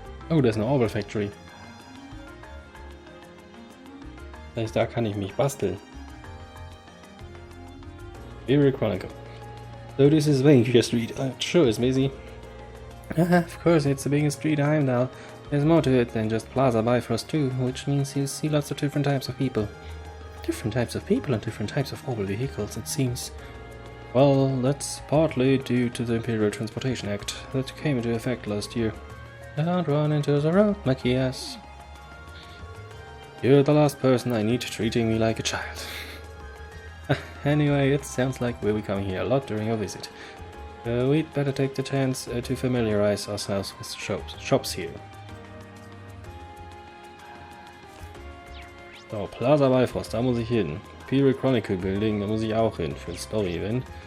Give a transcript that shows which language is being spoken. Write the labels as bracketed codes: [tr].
[de] Oh, da ist eine Orbital Factory. Das heißt, da kann ich mich basteln. [en] Imperial Chronicle. So this is Vancouver Street. Sure is busy. Of course, it's the biggest street in Heimdall. There's more to it than just Plaza Bifrost too, which means you'll see lots of different types of people. Different types of people and different types of mobile vehicles, it seems. Well, that's partly due to the Imperial Transportation Act that came into effect last year. Don't run into the road, Matthias. You're the last person I need treating me like a child. Anyway, it sounds like we'll be coming here a lot during our visit. We'd better take the chance to familiarize ourselves with shops here. [de] So, Plaza Bifrost, da muss ich hin. Imperial Chronicle Building, da muss ich auch hin für ein Story-Event.